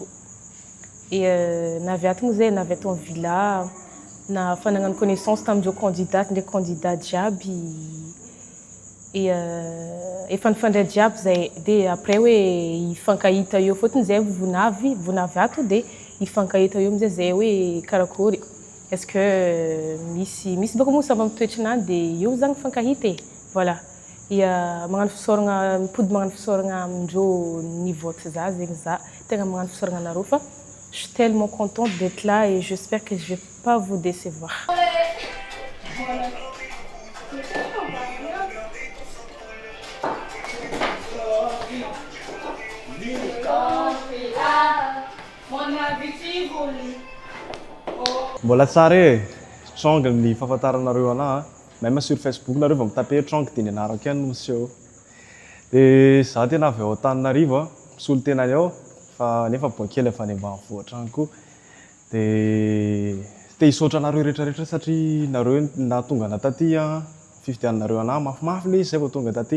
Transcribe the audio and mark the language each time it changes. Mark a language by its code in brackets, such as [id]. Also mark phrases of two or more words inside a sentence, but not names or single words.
[mg] Et navy ato moa zay navy ato amin'ny villa, na fa nagnano connaissance tamindreo candidat ndraiky candidat jiaby. Et efa nifandray jiaby zay, de après hoe hifankahita eo fôtony zay vonavy ato de hifankahita eo amizay zay hoe karakory. [fr] Est-ce que [mg] misy bako moa sava mitoetrinany de eo zany mifankahita e. Voilà. Et magnano fisaoragna, mipody magnano fisaoragna amindreo nivote za zegny za, tegna magnano fisaoragna anareo fa [fr] je suis tellement contente d'être là et j'espère que je ne vais pas vous décevoir. [mg] Mbola tsara e, Trong ny fahafantaranareo anahy, [fr] même sur Facebook [mg] nareo vao mitape Trong dia ny anarako ihany no miseho. Dia za tena avy ao Antananarivo, misolo tena ao, fa nefa boakely efa any ambanivohitra any koa. Dia te hisaotra anareo rehetrarehetra satria nareo na tonga na taty fifidianareo anahy mafimafy le izy zay vao tonga taty.